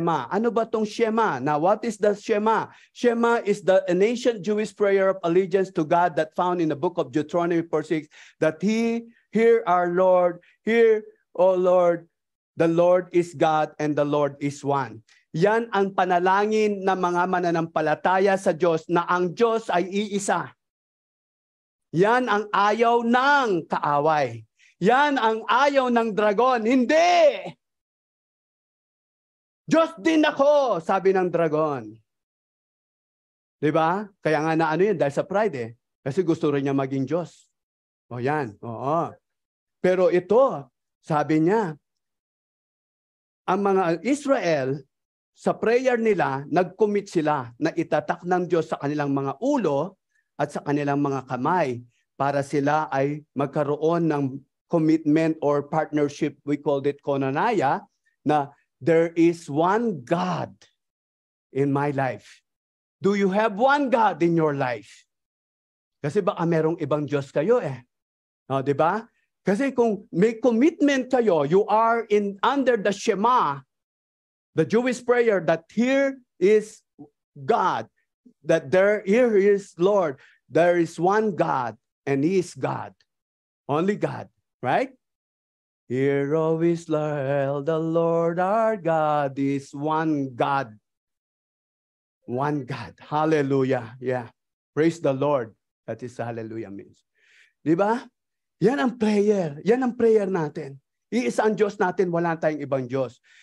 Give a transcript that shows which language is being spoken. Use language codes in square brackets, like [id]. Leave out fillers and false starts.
[tl] Ano ba tong Shema? [en] Now, what is the Shema? Shema is an ancient Jewish prayer of allegiance to God that found in the book of Deuteronomy 4:6, that hear our Lord, hear, O Lord, the Lord is God and the Lord is one. [tl] Yan ang panalangin ng mga mananampalataya sa Diyos na ang Diyos ay iisa. Yan ang ayaw ng kaaway. Yan ang ayaw ng dragon. Hindi! Diyos din ako, sabi ng dragon. Diba? Kaya nga na yun, dahil sa pride eh. Kasi gusto rin niya maging Diyos. O yan, oo. Pero ito, sabi niya, ang mga Israel, sa prayer nila, nag-commit sila na itatak ng Diyos sa kanilang mga ulo at sa kanilang mga kamay para sila ay magkaroon ng [en] commitment or partnership, we called it [tl] konanaya, na [en] there is one God in my life. Do you have one God in your life? [tl] Kasi baka merong ibang Diyos kayo eh. O, di ba? Kasi kung may commitment kayo, [en] you are under the Shema, the Jewish prayer that here is God, that here is Lord, there is one God, and He is God. Only God, right? Hear, O Israel, the Lord our God is one God. One God. Hallelujah. Yeah. Praise the Lord. That is hallelujah means. [tl] Di ba? Yan ang prayer. Yan ang prayer natin. Iisa ang Diyos natin, wala tayong ibang Diyos.